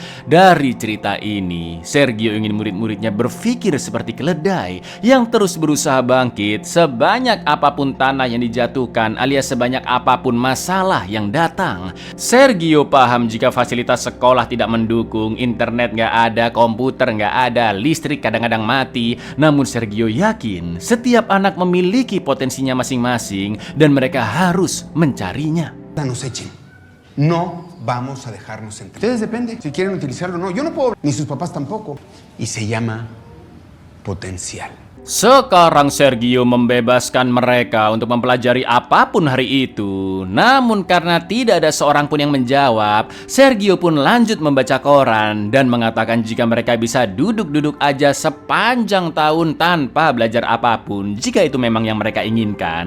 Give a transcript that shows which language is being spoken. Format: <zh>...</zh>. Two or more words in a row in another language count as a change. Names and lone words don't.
<id>Dari cerita ini, Sergio ingin murid-muridnya berpikir seperti keledai yang terus berusaha bangkit sebanyak apapun tanah yang dijatuhkan alias sebanyak apapun masalah yang datang. Sergio paham jika fasilitas sekolah tidak mendukung, internet nggak ada, komputer nggak ada, listrik kadang-kadang mati. Namun Sergio yakin setiap anak memiliki potensinya masing-masing dan mereka harus mencarinya.</id> <es>Nos echen. No vamos a dejarnos entrar. Ustedes depende si quieren utilizarlo o no. Yo no puedo, ni sus papás tampoco. Y se llama potencial.</es> <id>Sekarang Sergio membebaskan mereka untuk mempelajari apapun hari itu. Namun karena tidak ada seorang pun yang menjawab, Sergio pun lanjut membaca koran dan mengatakan jika mereka bisa duduk-duduk aja sepanjang tahun tanpa belajar apapun, jika itu memang yang mereka inginkan.</id>